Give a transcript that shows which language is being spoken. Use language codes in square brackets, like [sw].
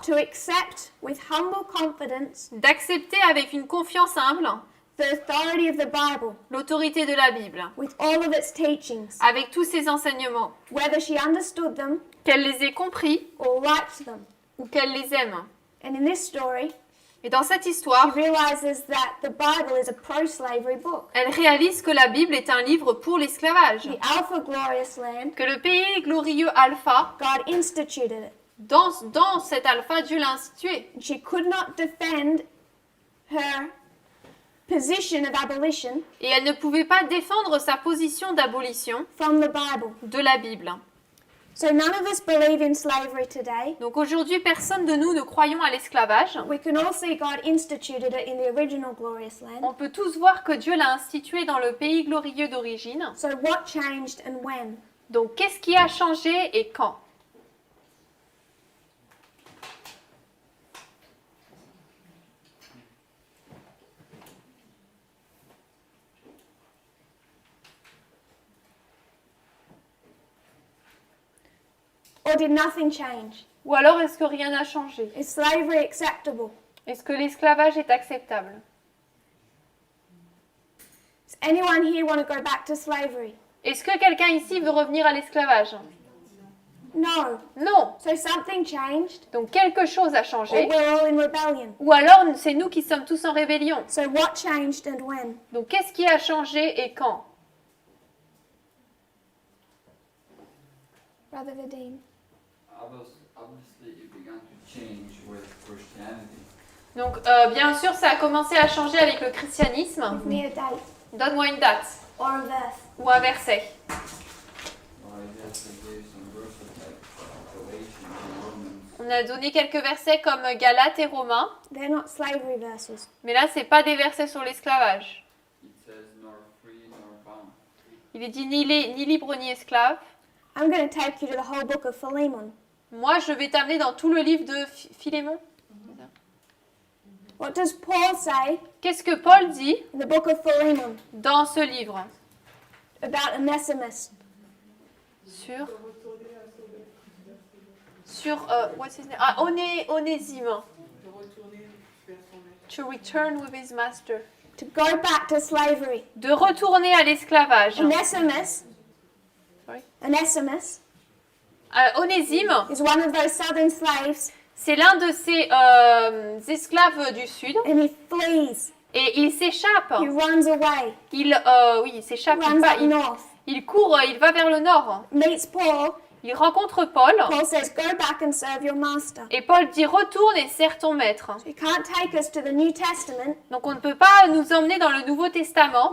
[en] to accept with humble confidence [fr] d'accepter avec une confiance humble [en] the authority of the Bible [fr] l'autorité de la Bible, [en] with all of its teachings, [fr] avec tous ses enseignements, [en] whether she understood them [fr] qu'elle les ait compris [en] or liked them. [fr] ou qu'elle les aime. [en] And in this story, [fr] Et dans cette [en] she [fr] histoire, [en] realizes that the Bible is a pro-slavery book. [fr] elle réalise que la Bible est un livre pour l'esclavage, [en] The Alpha Glorious Land, [fr] que le pays glorieux Alpha, [en] God instituted it. [fr] dans cet Alpha, Dieu l'a institué. [en] And she could not defend her position of abolition [fr] Et elle ne pouvait pas défendre sa position d'abolition [en] from the Bible. [fr] de la Bible. [en] So none of us believe in slavery today. [fr] Donc aujourd'hui, personne de nous ne croyons à l'esclavage. [en] We can all see God instituted it in the original glorious land. [fr] On peut tous voir que Dieu l'a institué dans le pays glorieux d'origine. [en] So what changed and when? [fr] Donc qu'est-ce qui a changé et quand? [en] Or did nothing change? [fr] Ou alors est-ce que rien n'a changé? [en] Is slavery acceptable? [fr] Est-ce que l'esclavage est acceptable? [en] Does anyone here want to go back to slavery? [fr] Est-ce que quelqu'un ici veut revenir à l'esclavage? [en] No. [fr] Non. [en] So something changed, [fr] Donc quelque chose a [en] or [fr] changé. [en] we're all in rebellion. [fr] Ou alors c'est nous qui sommes tous en rébellion. [en] So what changed and when? [fr] Donc qu'est-ce qui a changé et quand? [en] Brother Vadim. Obviously, it began to change with Christianity. [fr] Donc bien sûr ça a commencé à changer avec le christianisme. [en] Give me a date [fr] Donne-moi une date [en] or a verse. [fr] ou un verset. [en] Well, I guess I gave some verses like Galatians and Romans. [fr] On a donné quelques versets comme Galates et Romains, [en] They're not slavery verses. [fr] mais là c'est pas des versets sur l'esclavage. [en] It says, nor free nor bond. [fr] Il est dit ni libre ni esclave. [en] I'm going to take you to the whole book of Philemon. [fr] Moi je vais t'amener dans tout le livre de Philémon. [en] What does Paul say [fr] Qu'est-ce que Paul dit [en] in the book of Philemon [fr] dans ce livre [en] about Onesimus? [fr] Sur [en] what's his name? [fr] Ah, Onésime. [en] To return with his master. To go back to slavery. [fr] De retourner à l'esclavage. [en] Onesimus. Sorry. Onesimus [fr] Onésime, [en] is one of those southern slaves, [fr] c'est l'un de ces esclaves du sud [en] and he flees. [fr] et il s'échappe. [en] He runs away. [fr] Il s'échappe. [en] Runs up north. [fr] Il court, il va vers le nord. [en] Meets Paul. [fr] Il rencontre Paul [en] Paul says, "Go back and serve your master." [fr] et Paul dit retourne et sers ton maître. [en] He can't take us to the New Testament [fr] Donc on ne peut pas nous emmener dans le Nouveau Testament